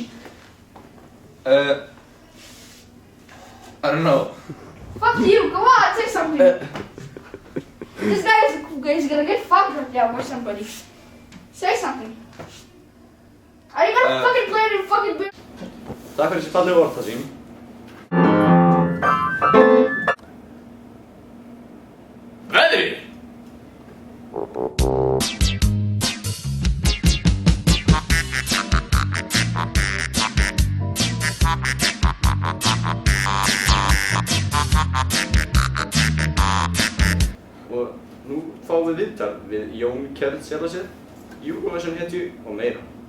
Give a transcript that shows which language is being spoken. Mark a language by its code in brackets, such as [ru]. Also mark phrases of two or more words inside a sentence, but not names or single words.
[en] I don't know. Fuck you, come on, say something. This guy is a cool guy, he's gonna get fucked right now by somebody. Say something. Are you gonna fucking play the fucking beer? [is] Takk fyrir þessi fallegu orð, Hassim. Veðri! Og nú fáum við viðtal við Jón Kjeld Selarsson, Eurovision hetju og meira.